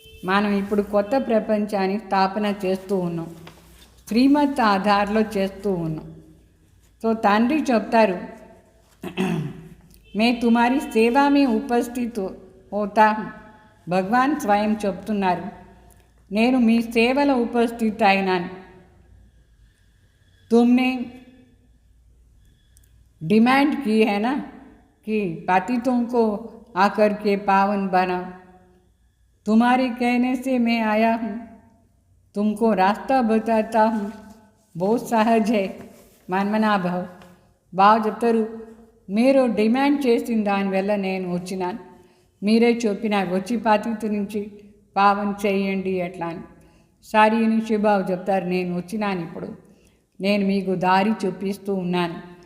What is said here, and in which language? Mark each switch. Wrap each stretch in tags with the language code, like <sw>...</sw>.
<te>మనం ఇప్పుడు కొత్త ప్రపంచాన్ని స్థాపన చేస్తూ ఉన్నాం, శ్రీమత్ ఆధార్లో చేస్తూ ఉన్నాం. సో తండ్రి చెప్తారు,</te> <hi>మే తుమారి సేవా మే ఉపస్థిత్ హోతా.</hi> <te>భగవాన్ స్వయం చెప్తున్నారు, నేను మీ సేవలో ఉపస్థితి అయినాను.</te> <hi>तुमने डिमांड की है ना कि पतितों को आकर के पावन बना. तुम्हारे कहने से मैं आया हूँ, तुमको रास्ता बताता हूँ. बहुत सहज है మన్మనాభావ్.</hi> <te>బాగా చెప్తారు, మీరు డిమాండ్ చేసిన దానివల్ల నేను వచ్చినాను. మీరే చెప్పినారు వచ్చి పతిత నుంచి పావన చేయండి అట్లా అని. సారీ నుంచి బాబు చెప్తారు, నేను వచ్చినాను, ఇప్పుడు నేను మీకు దారి చూపిస్తూ ఉన్నాను.</te>